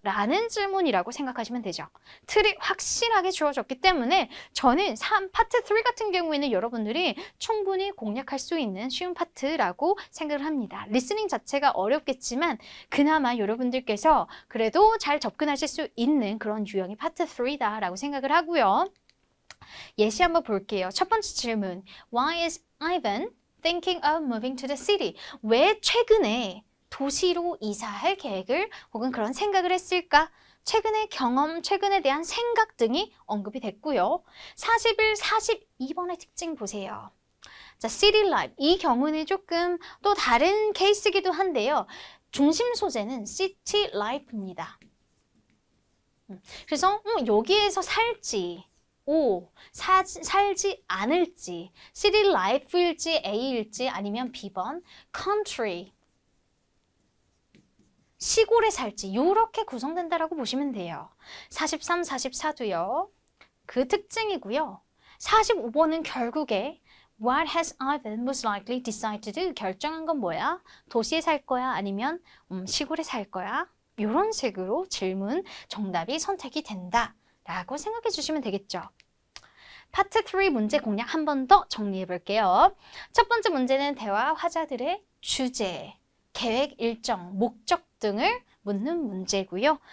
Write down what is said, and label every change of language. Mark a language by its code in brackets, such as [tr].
[ko] 라는 질문이라고 생각하시면 되죠. 틀이 확실하게 주어졌기 때문에 저는 파트 3 같은 경우에는 여러분들이 충분히 공략할 수 있는 쉬운 파트라고 생각을 합니다. 리스닝 자체가 어렵겠지만 그나마 여러분들께서 그래도 잘 접근하실 수 있는 그런 유형의 파트 3다라고 생각을 하고요. 예시 한번 볼게요. 첫 번째 질문. [en] Why is Ivan thinking of moving to the city? [ko] 왜 최근에 도시로 이사할 계획을 혹은 그런 생각을 했을까? 최근의 경험, 최근에 대한 생각 등이 언급이 됐고요. 41, 42번의 특징 보세요. 자, city life. 이 경우는 조금 또 다른 케이스이기도 한데요. 중심 소재는 city life입니다. 그래서 여기에서 살지, 살지 않을지, city life일지 A일지 아니면 B번 country, 시골에 살지 이렇게 구성된다라고 보시면 돼요. 43, 44도요. 그 특징이고요. 45번은 결국에 [en] What has Ivan most likely decided to do? [ko] 결정한 건 뭐야? 도시에 살 거야? 아니면 시골에 살 거야? 이런 식으로 질문 정답이 선택이 된다라고 생각해 주시면 되겠죠. 파트 3 문제 공략 한 번 더 정리해 볼게요. 첫 번째 문제는 대화 화자들의 주제, 계획 일정, 목적 등을 묻는 문제고요.